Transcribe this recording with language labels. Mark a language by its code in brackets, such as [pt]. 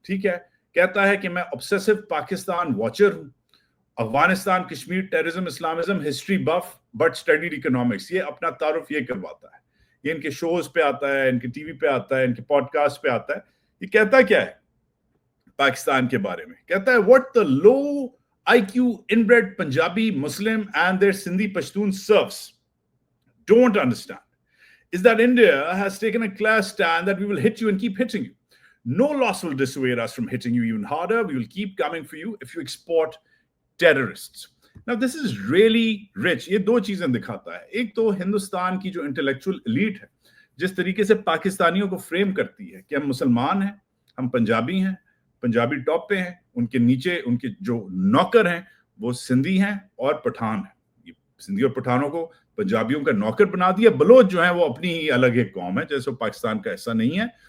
[hi] ठीक है, कहता है कि मैं ऑब्सेसिव पाकिस्तान वॉचर हूं, Afghanistan, Kashmir, terrorism, Islamism, [en] History buff but studied economics. [hi] ये अपना तारुफ ये करवाता है, ये इनके शोज पे आता है, इनके टीवी पे आता है, इनके पॉडकास्ट पे आता है। ये कहता क्या है पाकिस्तान के बारे में? कहता है [en] What the low IQ inbred Punjabi Muslim and their Sindhi Pashtun serfs don't understand is that India has taken a clear stand that we will hit you and keep hitting you. No loss will dissuade us from hitting you even harder. We will keep coming for you if you export terrorists. Now this is really rich. [hi] ये दो चीजें दिखाता है। एक तो हिंदुस्तान की जो intellectual elite है, जिस तरीके से पाकिस्तानियों को फ्रेम करती है कि हम मुसलमान हैं, हम पंजाबी हैं, पंजाबी टॉप पे हैं, उनके नीचे उनके जो नौकर हैं वो सिंधी हैं और पठान हैं। ये सिंधी और पठानों को पंजाबियों का नौकर बना दिया। बलोच जो है वो अपनी ही अलग एक कौम है, जैसे पाकिस्तान का ऐसा नहीं है।